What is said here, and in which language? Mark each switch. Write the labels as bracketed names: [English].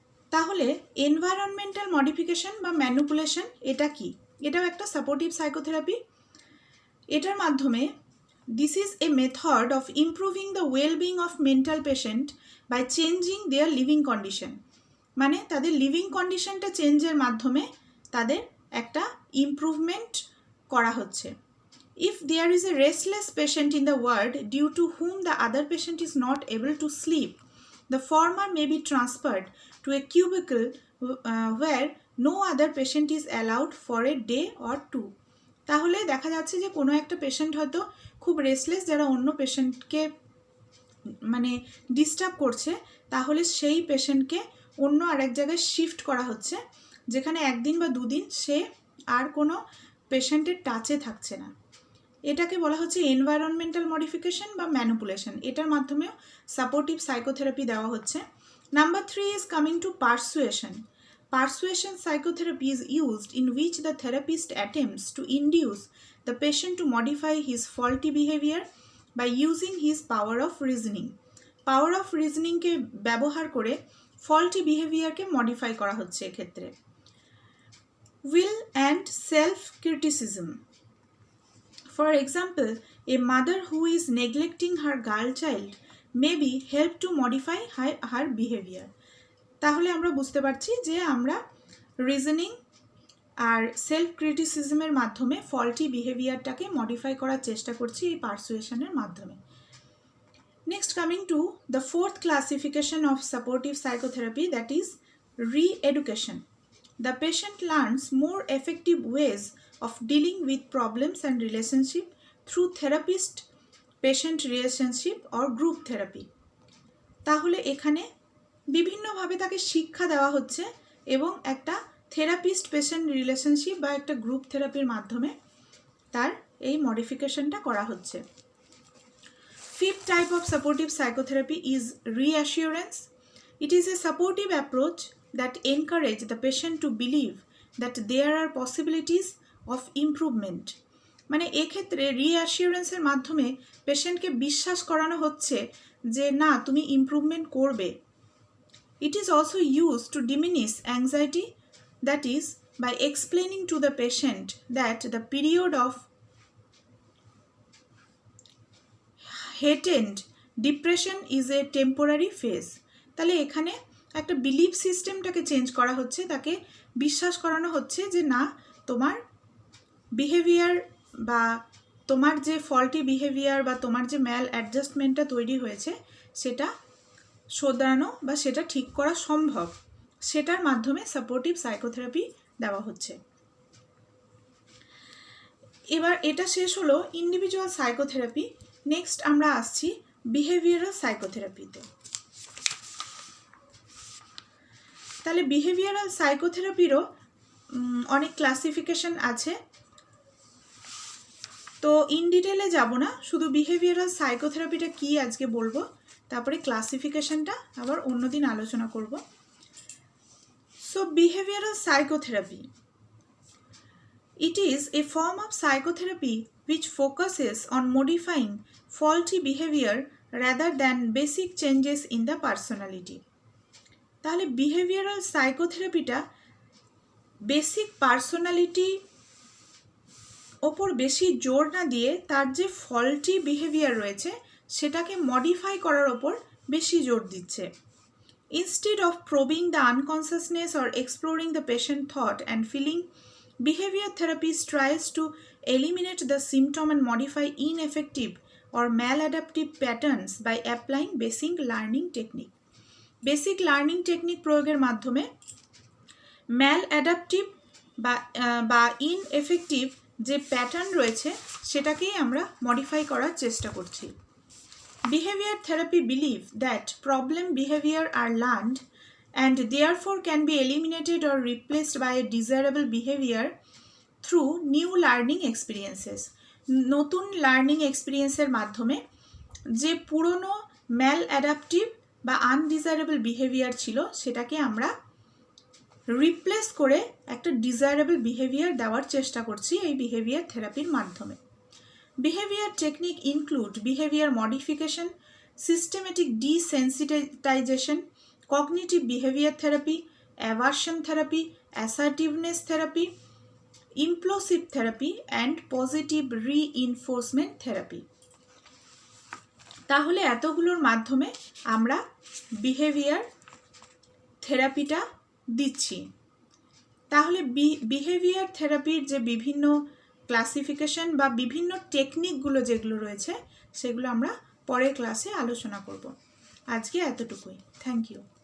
[Bangla] তাহলে environmental modification বা manipulation এটা কি? এটাও একটা সাপোর্টিভ সাইকোথেরাপি। এটার মাধ্যমে [English] this is a method of improving the well-being of mental patient by changing their living condition. [Bangla] মানে তাদের লিভিং কন্ডিশনটা চেঞ্জের মাধ্যমে তাদের একটা ইমপ্রুভমেন্ট করা হচ্ছে। [English] If there is a restless patient in the ward due to whom the other patient is not able to sleep, the former may be transferred to a cubicle where no other patient is allowed for a day or two. [Bangla] তাহলে দেখা যাচ্ছে যে কোনো একটা patient হয়তো খুব restless, যারা অন্য পেশেন্টকে মানে ডিস্টার্ব করছে, তাহলে সেই পেশেন্টকে অন্য আরেক জায়গায় শিফট করা হচ্ছে, যেখানে একদিন বা দুদিন সে আর কোনো পেশেন্টের টাচে থাকছে না। এটাকে বলা হচ্ছে এনভায়রনমেন্টাল মডিফিকেশন বা ম্যানিপুলেশন। এটার মাধ্যমেও সাপোর্টিভ সাইকোথেরাপি দেওয়া হচ্ছে। [English] Number 3 is coming to persuasion. Persuasion psychotherapy is used in which the therapist attempts to induce the patient to modify his faulty behavior by using his power of reasoning. [Bangla] Power of reasoning কে ব্যবহার করে faulty behavior কে modify করা হচ্ছে এক্ষেত্রে। [English] Will and self-criticism. For example, a mother who is neglecting her girl child may be helped to modify her behavior. [Bangla] তাহলে আমরা বুঝতে পারছি যে আমরা রিজনিং আর সেলফ ক্রিটিসিজমের মাধ্যমে ফল্টি বিহেভিয়ারটাকে মডিফাই করার চেষ্টা করছি এই পারসুয়েশনের মাধ্যমে। [English] Next coming to the fourth classification of supportive psychotherapy, that is reeducation. The patient learns more effective ways of dealing with problems and relationship through therapist patient relationship or group therapy. [Bangla] তাহলে এখানে বিভিন্নভাবে তাকে শিক্ষা দেওয়া হচ্ছে এবং একটা থেরাপিস্ট পেশেন্ট রিলেশনশিপ বা একটা গ্রুপ থেরাপির মাধ্যমে তার এই মডিফিকেশনটা করা হচ্ছে। [English] Fifth type of supportive psychotherapy is reassurance. It is a supportive approach that encourage the patient to believe that there are possibilities of improvement. [Bangla] মানে এক্ষেত্রে রিঅ্যাসিওরেন্সের মাধ্যমে পেশেন্টকে বিশ্বাস করানো হচ্ছে যে না, তুমি ইমপ্রুভমেন্ট করবে। [English] It is also used to diminish anxiety, that is, by explaining to the patient that the period of heightened depression is a temporary phase. [Bangla] তাহলে এখানে একটা বিলিভ সিস্টেমটাকে চেঞ্জ করা হচ্ছে, তাকে বিশ্বাস করানো হচ্ছে যে না, তোমার বিহেভিয়ার বা তোমার যে ফল্টি বিহেভিয়ার বা তোমার যে ম্যাল অ্যাডজাস্টমেন্টটা তৈরি হয়েছে সেটা শোধরানো বা সেটা ঠিক করা সম্ভব, সেটার মাধ্যমে সাপোর্টিভ সাইকোথেরাপি দেওয়া হচ্ছে। এবার এটা শেষ হলো ইন্ডিভিজুয়াল সাইকোথেরাপি। নেক্সট আমরা আসছি বিহেভিয়ারাল সাইকোথেরাপিতে। তাহলে বিহেভিয়ারাল সাইকোথেরাপিরও অনেক ক্লাসিফিকেশন আছে, তো ইন ডিটেলে যাব না, শুধু বিহেভিয়ারাল সাইকোথেরাপিটা কি আজকে বলবো, তারপরে ক্লাসিফিকেশনটা আবার অন্যদিন আলোচনা করব। [English] So behavioural psychotherapy, it is a form of psychotherapy which focuses on modifying faulty behavior rather than basic changes in the personality. [Bangla] তাহলে বিহেভিয়ারাল সাইকোথেরাপিটা বেসিক পার্সোনালিটি ওপর বেশি জোর না দিয়ে তার যে ফল্টি বিহেভিয়ার রয়েছে সেটাকে মডিফাই করার ওপর বেশি জোর দিচ্ছে। [English] Instead of probing the unconsciousness or exploring the patient thought and feeling, behavior therapy strives to eliminate the symptom and modify ineffective or maladaptive patterns by applying basic learning technique. [Bangla] Basic learning technique প্রয়োগের মাধ্যমে maladaptive বা ineffective যে pattern রয়েছে সেটাকেই আমরা modify করার চেষ্টা করছি। [English] Behavior therapy believe that problem behavior are learned and therefore can be eliminated or replaced by a desirable behavior through new learning experiences. [Bangla] নতুন লার্নিং এক্সপিরিয়েন্সের মাধ্যমে যে পুরনো ম্যাল অ্যাডাপটিভ বা আনডিজায়ারেবল বিহেভিয়ার ছিল সেটাকে আমরা রিপ্লেস করে একটা ডিজায়ারেবল বিহেভিয়ার দেওয়ার চেষ্টা করছি এই বিহেভিয়ার থেরাপির মাধ্যমে। [English] Behavior technique include behavior modification, systematic desensitization, cognitive behavior therapy, aversion therapy, assertiveness therapy, implosive therapy, and positive reinforcement therapy. [Bangla] তাহলে এতগুলোর মাধ্যমে আমরা বিহেভিয়ার থেরাপিটা দিচ্ছি। তাহলে বিহেভিয়ার থেরাপির যে বিভিন্ন ক্লাসিফিকেশন বা বিভিন্ন টেকনিকগুলো যেগুলো রয়েছে সেগুলো আমরা পরের ক্লাসে আলোচনা করব। আজকে এতটুকুই। [English] Thank you.